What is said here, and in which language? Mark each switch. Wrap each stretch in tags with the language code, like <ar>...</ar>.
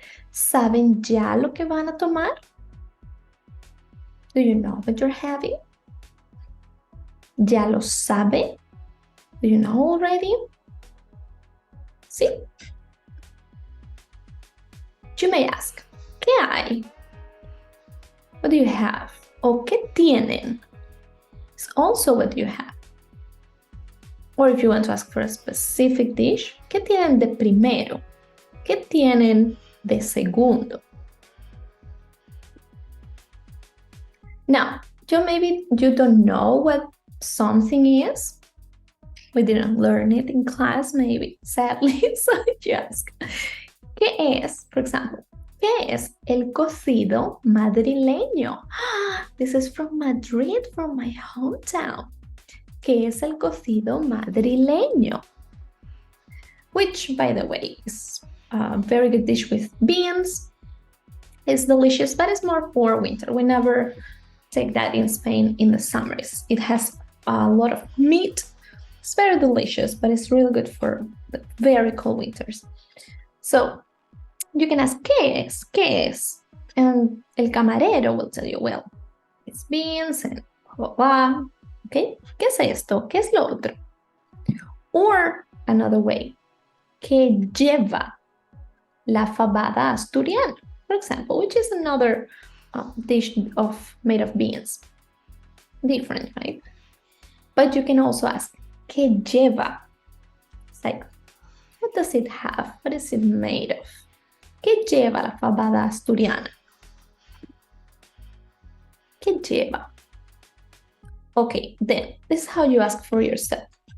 <es>¿Saben ya lo que van a tomar?</es> <en>Do you know what you're having? ¿Ya lo sabe? Do you know already? ¿Sí? You may ask, ¿qué hay? What do you have? O ¿qué tienen? It's also what you have. Or if you want to ask for a specific dish, ¿qué tienen de primero?</en> <es>¿Qué tienen de segundo?</es> <en>Now, maybe you don't know what something is. We didn't learn it in class, maybe, sadly.</en> <es>So you ask, ¿qué es, for example, qué es el cocido madrileño?</es> <en>This is from Madrid, from my hometown.</en> <es>¿Qué es el cocido madrileño?</es> <en>Which, by the way, is a very good dish with beans. It's delicious, but it's more for winter. We never take that in Spain in the summers. It has a lot of meat. It's very delicious, but it's really good for the very cold winters. So you can ask, ¿qué es? ¿Qué es? And el camarero will tell you, well, it's beans and blah, blah.</en> <es>Okay, ¿qué es esto? ¿Qué es lo otro? Or another way, ¿qué lleva la fabada asturiana?</es> <en>For example, which is another dish made of beans. Different, right? But you can also ask, ¿qué lleva? It's like, what does it have? What is it made of?</en> <es>¿Qué lleva la fabada asturiana? ¿Qué lleva?</es> <en>Okay, then this is how you ask for yourself.</en>